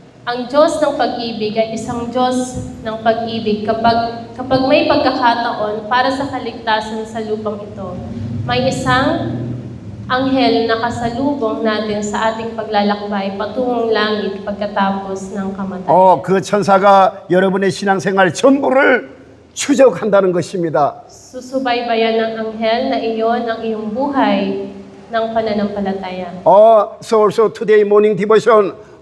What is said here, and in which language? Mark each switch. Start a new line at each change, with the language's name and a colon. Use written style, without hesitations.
Filipino: Ang Diyos ng pag-ibig ay isang Diyos ng pag-ibig kapag may pagkakataon para sa kaligtasan sa lupang ito. May isang anghel na kasalubong natin sa ating paglalakbay patungong langit pagkatapos ng kamatayan.
Korean: 그 천사가 여러분의 신앙생활 전부를 추적한다는 것입니다.
Filipino: Susubaybayan ng anghel na iyon ang iyong buhay ng pananampalataya.
English: So also today morning devotion.